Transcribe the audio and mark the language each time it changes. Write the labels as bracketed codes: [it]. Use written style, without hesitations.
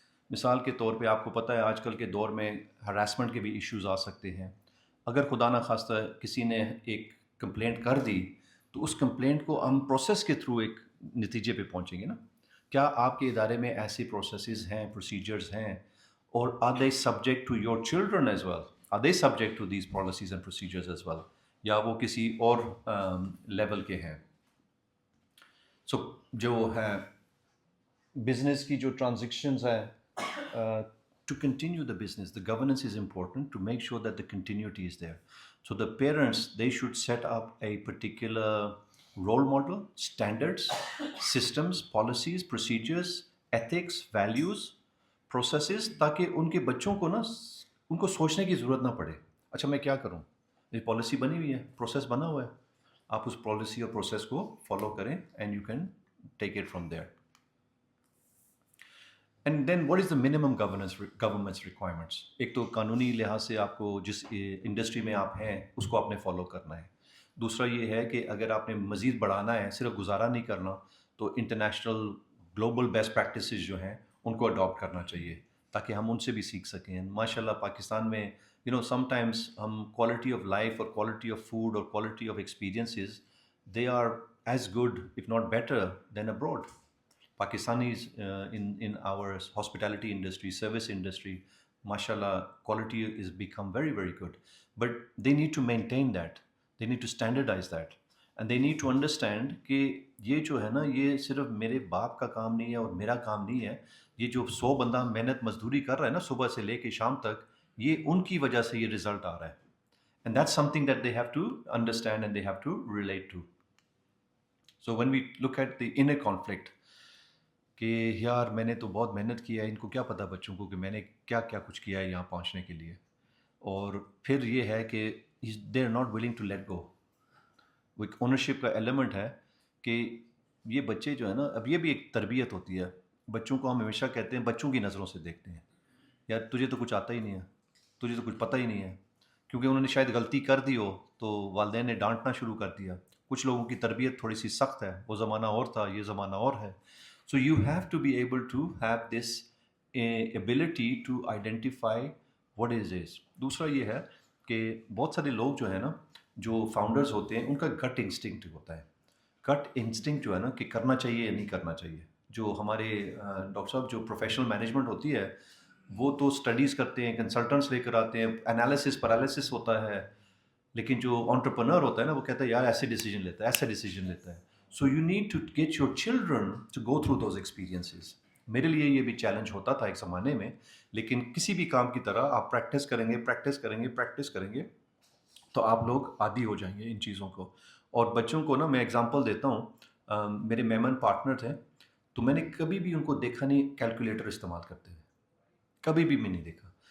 [ur] مثال کے طور پہ آپ کو پتہ ہے آج کل کے دور میں ہراسمنٹ کے بھی ایشوز آ سکتے ہیں. اگر خدا نخواستہ کسی نے ایک کمپلینٹ کر دی تو اس کمپلینٹ کو ہم پروسیس کے تھرو ایک نتیجے پہ پہنچیں گے نا. کیا آپ کے ادارے میں ایسی پروسیسز ہیں, پروسیجرز ہیں, اور [en] are they subject to your children as well? Are they subject to these policies and procedures as well? [ur] یا وہ کسی اور لیول کے ہیں؟ سو جو ہے بزنس کی جو ٹرانزیکشنز ہیں, [en] to continue the business, the governance is important to make sure that the continuity is there. So the parents, they should set up a particular role model, standards, systems, policies, procedures, ethics, values, processes, [ur] تاکہ ان کے بچوں کو نا ان کو سوچنے کی ضرورت نہ پڑے. اچھا میں کیا کروں, یہ پالیسی بنی ہوئی ہے, پروسیس بنا ہوا ہے, آپ اس پالیسی اور پروسیس کو فالو کریں [en] And you can take it from there. And then what is the minimum governments requirements? [ur] ایک تو قانونی لحاظ سے آپ کو جس انڈسٹری میں آپ ہیں اس کو آپ نے فالو کرنا ہے. دوسرا یہ ہے کہ اگر آپ نے مزید بڑھانا ہے, صرف گزارا نہیں کرنا, تو انٹرنیشنل گلوبل بیسٹ پریکٹسز جو ہیں ان کو اڈاپٹ کرنا چاہیے تاکہ ہم ان سے بھی سیکھ سکیں. [en] ماشاء اللہ [ur] پاکستان میں [en] Sometimes ہم quality of life اور quality of food اور quality of experiences they are as good if not better than abroad. Pakistanis in our hospitality industry, service industry, mashallah, quality is become very, very good. But they need to maintain that. They need to standardize that. And they need to understand [ur] کہ یہ جو ہے نا, یہ صرف میرے باپ کا کام نہیں ہے اور میرا کام نہیں ہے. یہ جو 100 بندہ محنت مزدوری کر رہا ہے نا صبح سے لے کے شام تک, یہ ان کی وجہ سے یہ رزلٹ آ رہا ہے. [en] And that's something that they have to understand and they have to relate to. So when we look at the inner conflict, [ur] کہ یار میں نے تو بہت محنت کیا ہے, ان کو کیا پتہ بچوں کو کہ میں نے کیا کیا کچھ کیا ہے یہاں پہنچنے کے لیے. اور پھر یہ ہے کہ [en] They are not willing to let go. [ur] وہ ایک اونرشپ کا ایلیمنٹ ہے کہ یہ بچے جو ہے نا, اب یہ بھی ایک تربیت ہوتی ہے. بچوں کو ہم ہمیشہ کہتے ہیں, بچوں کی نظروں سے دیکھتے ہیں, یار تجھے تو کچھ آتا ہی نہیں ہے, تجھے تو کچھ پتہ ہی نہیں ہے, کیونکہ انہوں نے شاید غلطی کر دی ہو تو والدین نے ڈانٹنا شروع کر دیا. کچھ لوگوں کی تربیت تھوڑی سی سخت ہے, وہ زمانہ اور تھا, یہ زمانہ اور ہے. [en] So you have to be able to have this ability to identify what is this. [ur] دوسرا یہ ہے کہ بہت سارے لوگ جو ہیں نا, جو فاؤنڈرز ہوتے ہیں, ان کا گٹ انسٹنکٹ ہوتا ہے. گٹ انسٹنکٹ جو ہے نا کہ کرنا چاہیے یا نہیں کرنا چاہیے. جو ہمارے ڈاکٹر صاحب جو پروفیشنل مینجمنٹ ہوتی ہے وہ تو اسٹڈیز کرتے ہیں, کنسلٹنٹس لے کر آتے ہیں, انالیسس پیرالیسس ہوتا ہے. لیکن جو انٹرپرنر ہوتا ہے نا, وہ کہتا ہے یار ایسے ڈیسیجن لیتا ہے, ایسے ڈیسیجن لیتا ہے. [en] So you need to get your children to go through those experiences. [ur] میرے لیے یہ بھی چیلنج ہوتا تھا ایک زمانے میں, لیکن کسی بھی کام کی طرح آپ پریکٹس کریں گے تو آپ لوگ عادی ہو جائیں گے ان چیزوں کو. اور بچوں کو نا میں اگزامپل دیتا ہوں, میرے میمن پارٹنر تھے, تو میں نے کبھی بھی ان کو دیکھا نہیں کیلکولیٹر استعمال کرتے ہوئے, کبھی بھی میں نہیں دیکھا.